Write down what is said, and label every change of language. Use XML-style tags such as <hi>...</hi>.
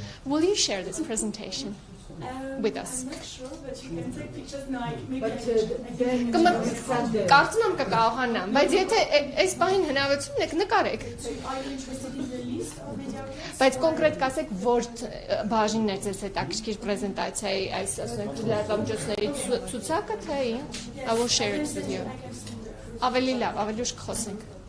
<en>Will you share this presentation with us? I'm not sure, but you can take pictures now.</en> <hy>Կարծում եմ կկարողանամ, բայց եթե այս բանին հնարավորություն եք նկարեք։</hy> <en>Are you interested in the list of media outlets?</en> <hy>Բայց կոնկրետ կասեք, որ բաժինն է ձեզ հետաքրքիր պրեզենտացիայի այս ասենք լրատվամիջոցների ցուցակը թե ինչ?</hy> <en>I will share it with you.</en> <hy>Ավելի լավ, ավելի ուշ կխոսենք։</hy>